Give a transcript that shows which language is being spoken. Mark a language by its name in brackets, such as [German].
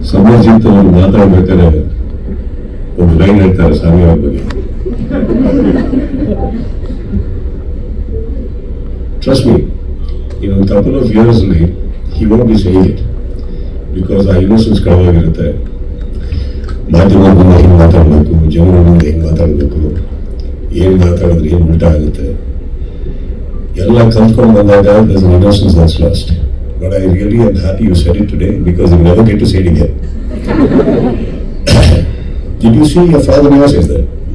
[Kannada] ಸಮರ್ಜಿತ್ ಅವರು ಮಾತಾಡ್ಬೇಕಾದ್ರೆ ಒಂದು ಲೈನ್ ಹೇಳ್ತಾರೆ ಸಾನಿಯಾ ಅವ್ರ ಬಗ್ಗೆ. [English] Trust me, in a couple of years he won't be saying it because [Kannada] ಆ ಇನ್ನೋಸೆನ್ಸ್ ಕಳವಾಗಿರುತ್ತೆ. ಮಾಧ್ಯಮದ ಮುಂದೆ ಹೆಂಗೆ ಮಾತಾಡಬೇಕು, ಜನರ ಮುಂದೆ ಹೆಂಗೆ ಮಾತಾಡಬೇಕು, ಏನು ಮಾತಾಡಿದ್ರೆ ಏನು ಉಲ್ಟಾ ಆಗುತ್ತೆ ಎಲ್ಲ ಕಲ್ತ್ಕೊಂಡು ಬಂದಾಗ [English] there's an innocence that's lost. But I really am happy you said it today because you never get to say it again. Did you see your father never says that?